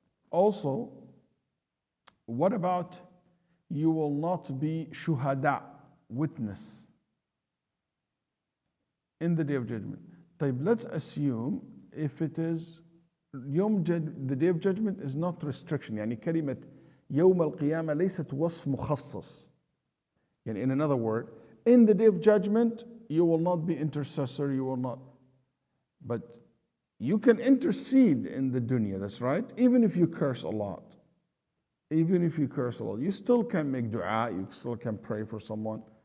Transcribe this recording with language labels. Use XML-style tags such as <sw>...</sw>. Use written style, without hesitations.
<en>Also, what about you will not be shuhada, witness, in the day of judgment?</en> <ar>طيب,</ar> <en>let's assume if it is the day of judgment is not restriction.</en> <ar>يعني كلمة يوم القيامة ليست وصف مخصص. يعني</ar> <en>in another word, in the day of judgment you will not be intercessor, you will not. But you can intercede in the dunya, that's right, even if you curse a lot. Even if you curse a lot, you still can make dua, you still can pray for someone.</en>